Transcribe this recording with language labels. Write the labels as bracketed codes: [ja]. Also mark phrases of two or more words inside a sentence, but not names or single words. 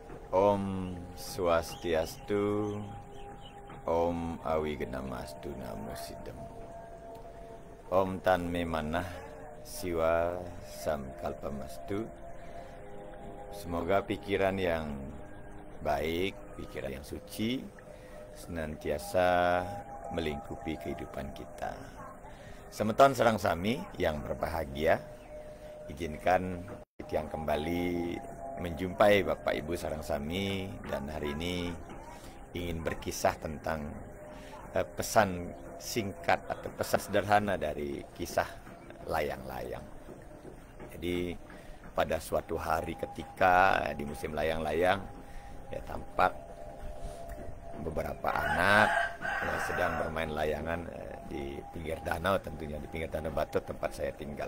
[sa] Om Swastiastu, Om Awigedamastu Namo Sidam, Om Tanme Manah Siwa Samkalpamastu. [id] Semoga pikiran yang baik, pikiran yang suci senantiasa melingkupi kehidupan kita. [ban] Semeton serang sami [id] yang berbahagia, izinkan yang kembali menjumpai Bapak Ibu [ban] sareng sami, [id] dan hari ini ingin berkisah tentang pesan singkat atau pesan sederhana dari kisah layang-layang. Jadi pada suatu hari ketika di musim layang-layang, ya tampak beberapa anak sedang bermain layangan di pinggir danau, tentunya di pinggir danau Batur tempat saya tinggal.